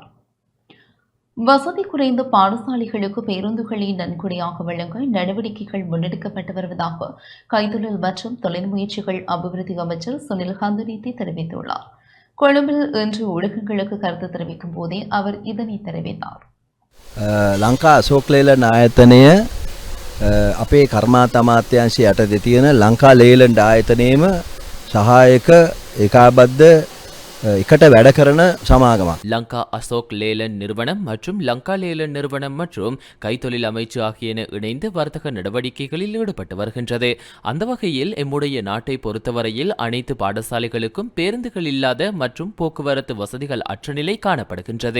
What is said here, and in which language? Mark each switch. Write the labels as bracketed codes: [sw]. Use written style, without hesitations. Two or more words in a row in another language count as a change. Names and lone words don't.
[ta] வசதி குறைந்த பாடசாலைகளுக்கு பேருந்துகளை நன்கொடையாக வழங்க நடவடிக்கைகள் முன்னெடுக்கப்பட்டு வருவதாக கைத்தொழில் மற்றும் தொழில் முயற்சிகள் அபிவிருத்தி அமைச்சர் சுனில் ஹந்தனேத்தி தெரிவித்துள்ளார். கொழும்பில் இன்று ஊடகங்களுக்கு கருத்து தெரிவிக்கும் போதே அவர் இதனை தெரிவித்தார். [si] ලංකා අශෝක් ලේලන් ආයතනය අපේ කර්මාන්ත අමාත්‍යාංශය යටතේ තියෙන ලංකා ලේලන්ඩ් ආයතනයේම සහායක ඒකාබද්ධ එකට වැඩ කරන සමාගමක්. [ta] லங்கா அசோக் லேலன் நிறுவனம் மற்றும் லங்கா லேலன் நிறுவனம் மற்றும் கைத்தொழில் அமைச்சு ஆகியன இணைந்து வர்த்தக நடவடிக்கைகளில் ஈடுபட்டு வருகின்றது. அந்த வகையில் எம்முடைய நாட்டை பொறுத்தவரையில் அனைத்து பாடசாலைகளுக்கும் பேருந்துகள் இல்லாத மற்றும் போக்குவரத்து வசதிகள் அற்ற நிலை காணப்படுகின்றது.